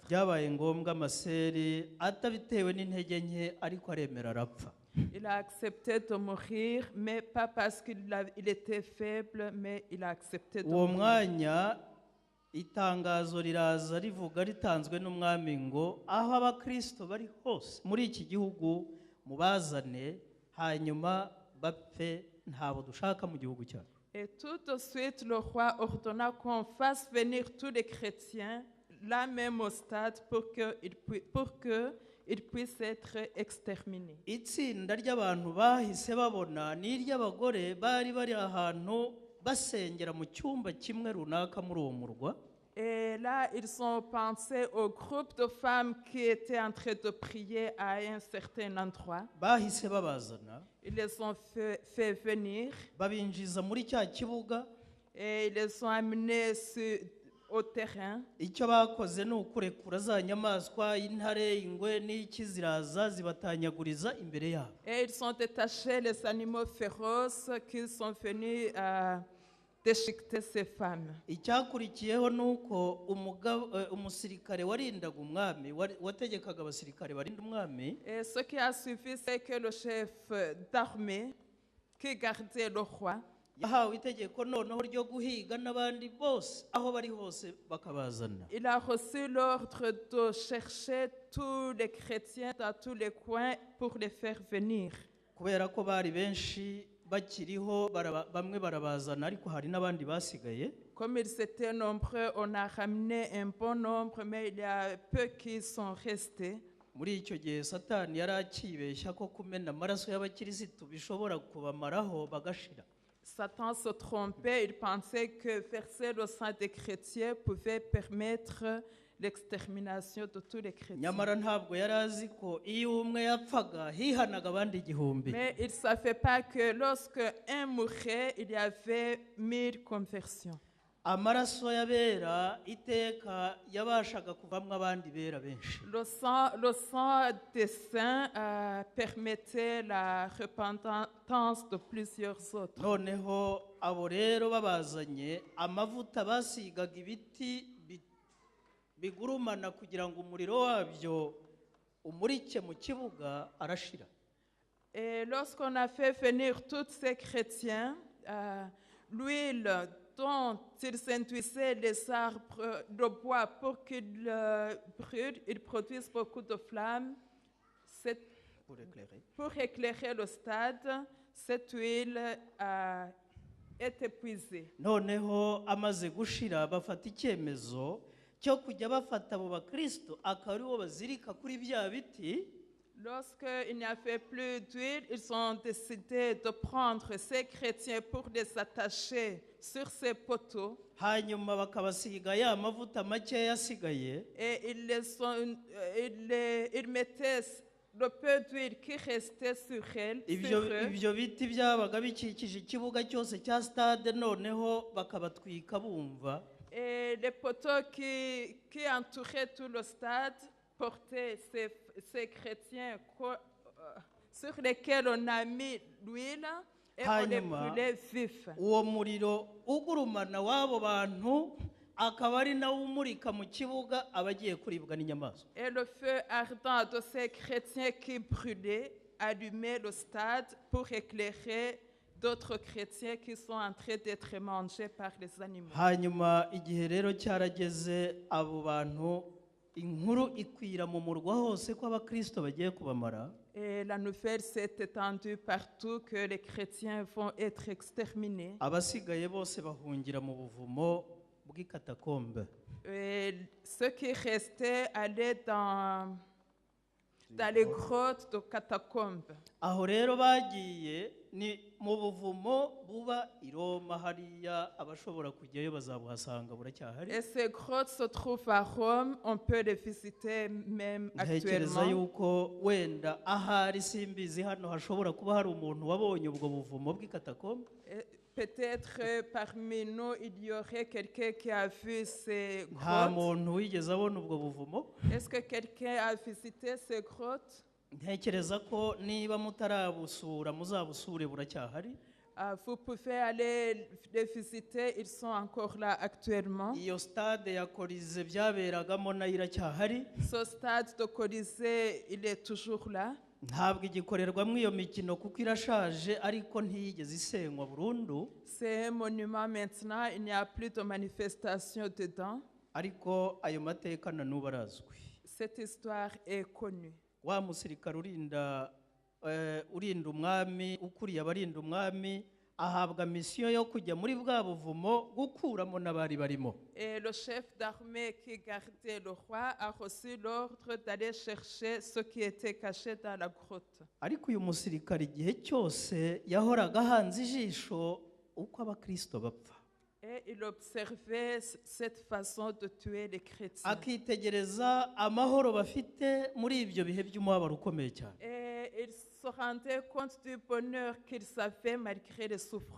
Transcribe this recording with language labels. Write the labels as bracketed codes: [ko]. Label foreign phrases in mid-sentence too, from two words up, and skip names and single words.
[rw] Byabaye ngombwa Masera atabitewe n'intege nke ariko aremera arapfa. [fr] Il a accepté de mourir, mais pas parce qu'il était faible, mais il a accepté de [rw] Uwo [fr] mourir. [rw] mwanya itangazo riraza rivuga ritanzwe n'umwami ngo aho abakristo bari hose muri iki gihugu mubazane hanyuma bapfe ntabo dushaka mu gihugu cyacu. [fr] Et tout de suite, le roi ordonna qu'on fasse venir tous les chrétiens, là même au stade, pour qu'ils puissent être exterminés. [rw] Itsinda ry'abantu bahise babona n'iry'abagore bari bari ahantu basengera mu cyumba kimwe runaka muri uwo murwa. [fr] Et là, ils ont pensé au groupe de femmes qui étaient en train de prier à un certain endroit. [rw] Bahise babazana. [fr] Ils les ont fait venir. [rw] Babinjiza muri cya kibuga. [fr] Et ils les ont amenés au terrain. [rw] Icyo bakoze ni ukurekura za nyamaswa intare ingwe n'iki ziraza zibatanyaguriza imbere yabo. [fr] Et ils ont détaché les animaux féroces qui sont venus déchiqueter ces femmes. [rw] Icyakurikiyeho nuko umusirikare warindaga umwami wategekaga abasirikare barinda umwami. [fr] Et ce qui a suivi, c'est que le chef d'armée qui gardait le roi [rw] yahawe itegeko noneho ryo guhiga n'abandi bose aho bari hose bakabazana. [fr] Il a reçu l'ordre de chercher tous les chrétiens dans tous les coins pour les faire venir. [rw] Kubera ko bari benshi bakiriho bamwe barabazana ariko hari n'abandi basigaye. [fr] Comme ils étaient nombreux, on a ramené un bon nombre, mais il y a peu qui sont restés. [rw] Muri icyo gihe Satani yari akibeshya ko kumena amaraso y'abakirisitu bishobora kubamaraho bagashira. [fr] Satan se trompait, il pensait que verser le sang des chrétiens pouvait permettre l'extermination de tous les chrétiens. [rw] Nyamara ntabwo yari azi ko iyo umwe yapfaga hihanaga abandi igihumbi. [fr] Mais il ne savait pas que lorsque un mourait, il y avait 1000 conversions. [rw] amaraso y'abera iteka yabashaga kuvamwo abandi bera benshi. [fr] Le sang des saints permettait la repentance de plusieurs autres. [rw] Noneho abo rero babazanye amavuta basigaga ibiti bigurumana kugira ngo umuriro wabyo umurike mu kibuga arashira. [fr] Et lorsqu'on a fait venir tous ces chrétiens, l'huile dont ils induisaient les arbres de bois pour qu'ils brûlent, ils produisent beaucoup de flammes. Pour éclairer le stade, cette huile est épuisée. [rw] Noneho amaze gushira bafata icyemezo cyo kujya bafata abo bakristo akaba aribo bazirika kuri bya biti. [fr] Lorsqu'il n'y avait plus d'huile, ils ont décidé de prendre ces chrétiens pour les attacher sur ces poteaux. [rw] Hanyuma bakabasiga ya mavuta makeya asigaye. [fr] Et ils mettaient le peu d'huile qui restait sur eux. [rw] Ibyo biti byabaga bikikije ikibuga cyose cya stade, noneho bakabatwika bumva. [fr] Et les poteaux qui entouraient tout le stade portaient ces chrétiens sur lesquels on a mis l'huile et on les brûlait vifs. [rw] Uwo muriro ugurumana w'abo bantu akaba ari nawo umurika mu kibuga abagiye kuribwa n'inyamaswa. [fr] Et le feu ardent de ces chrétiens qui brûlaient allumait le stade pour éclairer d'autres chrétiens qui sont en train d'être mangés par les animaux. [rw] Hanyuma igihe rero cyarageze abo bantu inkuru ikwira mu murwa hose ko abakristo bagiye kubamara. [fr] Et la nouvelle s'est étendue partout que les chrétiens vont être exterminés. [rw] Abasigaye bose bahungira mu buvumo bw'ikatakombe. [fr] Et ceux qui restaient allaient dans les grottes de catacombes. [rw] Aho rero bagiye ni mu buvumo buba i Roma hariya, abashobora kujyayo bazabuhasanga buracyahari. [fr] Et ces grottes se trouvent à Rome, on peut les visiter même [rw] Ntekereza [fr] actuellement. [rw] yuko wenda ahari simbizi hano hashobora kuba hari umuntu wabonye ubwo buvumo bw'ikatakombe. [fr] Et peut-être parmi nous, il y aurait quelqu'un qui a vu ces [rw] Nta [fr] grottes. [rw] muntu wigeze abona ubwo buvumo. [fr] Est-ce que quelqu'un a visité ces grottes? [rw] Ntekereza ko niba mutarabusura muzabusure buracyahari. [fr] Vous pouvez aller les visiter, ils sont encore là actuellement. [rw] Iyo stade ya Colisée byaberagamo nayo iracyahari. [fr] Ce stade de Colisée, il est toujours là. [rw] Ntabwo igikorerwamo iyo mikino kuko irashaje, ariko ntiyigeze isenywa burundu. [fr] C'est un monument maintenant, il n'y a plus de manifestation dedans. [rw] Ariko ayo mateka na n'ubu arazwi. [fr] Cette histoire est connue. [rw] Wa musirikare urinda umwami, ukuriye abarinda umwami, ahabwa misiyo yo kujya muri bwa buvumo gukuramo n'abari barimo. [fr] Et le chef d'armée qui gardait le roi a reçu l'ordre d'aller chercher ceux qui étaient cachés dans la grotte. [rw] Ariko uyu musirikare igihe cyose yahoraga ahanze ijisho uko abakristo bapfa. [fr] Et il observait cette façon de tuer les chrétiens. [rw] Akitegereza amahoro bafite muri ibyo bihe by'umubabaro ukomeye cyane. [fr] Et il se rendait compte du bonheur qu'ils avaient malgré les souffrances.